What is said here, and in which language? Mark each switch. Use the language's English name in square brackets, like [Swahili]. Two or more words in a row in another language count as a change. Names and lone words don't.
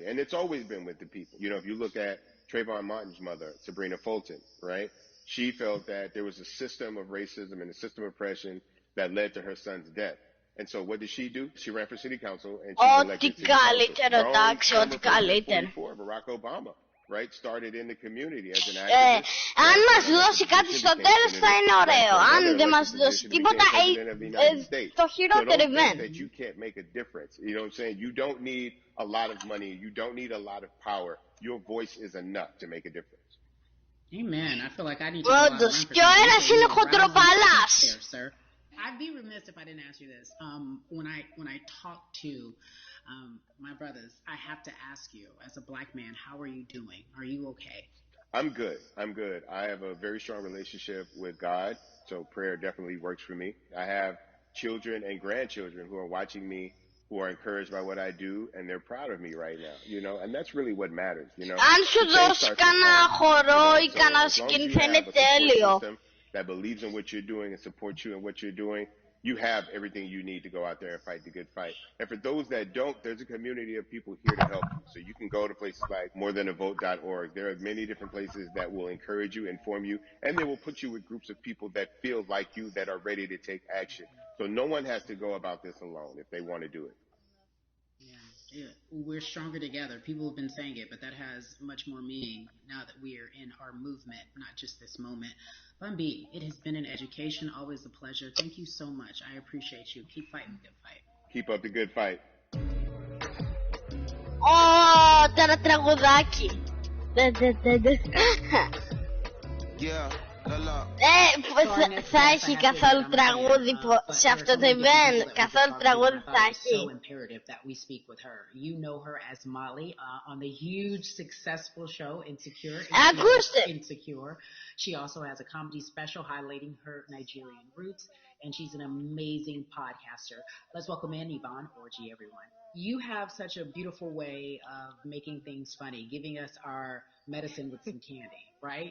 [English] And it's always been with the people. You know, if you look at Trayvon Martin's mother, Sabrina Fulton, right? She felt that there was a system of racism and a system of oppression that led to her son's death. And so what did she do? She ran for city council and she was elected city council. Barack Obama, right, started in the community as an activist. [Greek] Αν μας δώσει κάτι στο τέλος θα είναι ωραίο. Αν δεν μας δώσει τίποτα, το χειρότερο event. [English] That you can't make a difference. You know what I'm saying? You don't need a lot of money. You don't need a lot of power. Your voice is enough to make a difference. Amen. I feel like I need to go out and learn from you. Sir. I'd be remiss if I didn't ask you this. When I talk to my brothers, I have to ask you, as a black man, how are you doing? Are you okay? I'm good. I have a very strong relationship with God, so prayer definitely works for me. I have children and grandchildren who are watching me, who are encouraged by what I do, and they're proud of me right now, you know, and that's really what matters, you know. [Greek] Αν σου δώσει κανένα χορό ή κανένα σκηνή θα είναι τέλειο. [English] That believes in what you're doing and supports you in what you're doing, you have everything you need to go out there and fight the good fight. And for those that don't, there's a community of people here to help you. So you can go to places like morethanavote.org. There are many different places that will encourage you, inform you, and they will put you with groups of people that feel like you, that are ready to take action. So no one has to go about this alone if they want to do it. Yeah, we're stronger together. People have been saying it, but that has much more meaning now that we are in our movement, not just this moment. Bumby, it has been an education, always a pleasure. Thank you so much. I appreciate you. Keep fighting the good fight. Keep up the good fight. [Greek] Τώρα τραγουδάκι. [English] Yeah. [Greek] Θα έχει καθόλου τραγούδι σε αυτό το event? Καθόλου τραγούδι θα έχει? [English] So imperative that we speak with her. You know her as Molly on the huge successful show Insecure. Insecure. She also has a comedy special highlighting her Nigerian roots, and she's an amazing podcaster. Let's welcome in Yvonne Orji, everyone. You have such a beautiful way of making things funny, giving us our medicine with some candy, right?